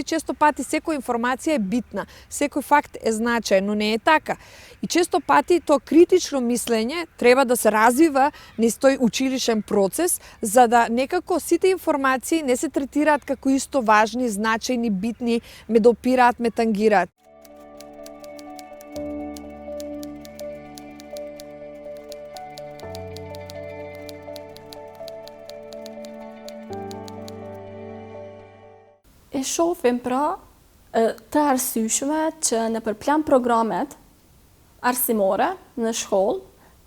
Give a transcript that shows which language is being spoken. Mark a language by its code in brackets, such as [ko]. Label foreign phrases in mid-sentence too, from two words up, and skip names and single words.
[mk] Често пати секоја информација е битна, секој факт е значаен, но не е така. И често пати тоа критично мислење треба да се развива низ тој училишен процес, за да некако сите информации не се третираат како исто важни, значајни, битни, ме допираат, ме тангираат. [sq] E shohim pra të arsyeshme që në përplan programet arsimore në shkollë të